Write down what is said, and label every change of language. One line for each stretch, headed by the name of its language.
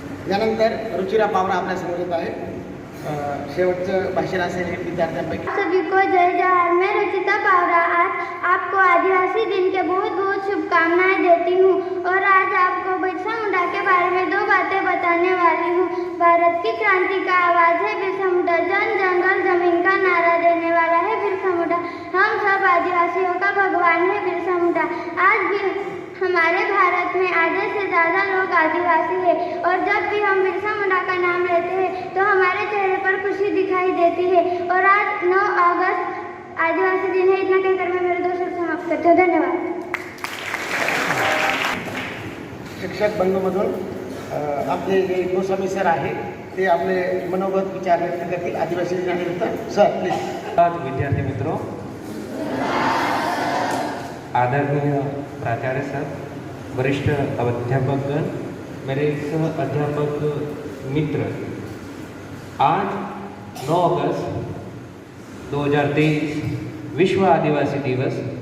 Marathi: यानंतर रुचिरा पावरा आपल्यासमोर येत आहे. शेवटचं भाषण असेल हे विद्यार्थ्यांपैकी.
Hindi: सभी को जय जवाहर. मैं रुचिता पावरा आज आपको आदिवासी दिन के बहुत बहुत शुभकामनाएं देती हूँ और आज आपको बिरसा मुंडा के बारे में 2 बातें बताने वाली हूँ. भारत की क्रांति का आवाज है बिरसा मुंडा, जन जंगल जमीन का नारा देने वाला है बिरसा मुंडा. हम सब आदिवासियों का भगवान है बिरसा मुंडा. आज भी हमारे भारत में आधे से ज़्यादा लोग आदिवासी हैं और जब भी हम बिरसा मुंडा का नाम लेते हैं तो हमारे चेहरे पर खुशी दिखाई देती है. और आज 9 अगस्त आदिवासी दिन है. इतना कहकर मैं मेरे 2 शब्द समाप्त करती हूँ. धन्यवाद.
Marathi: शिक्षक बंधूमधून आपले जे गोस्वामी सर आहे ते आपले मनोगत विचार व्यक्त करतील आदिवासी दिनानिमित्त.
English: Sir please.
Hindi: विद्यार्थी मित्रों, आदरणीय प्राचार्य सर, वरिष्ठ अध्यापकगण, मेरे सह अध्यापक मित्र, आज 9 अगस्त 2023 विश्व आदिवासी दिवस.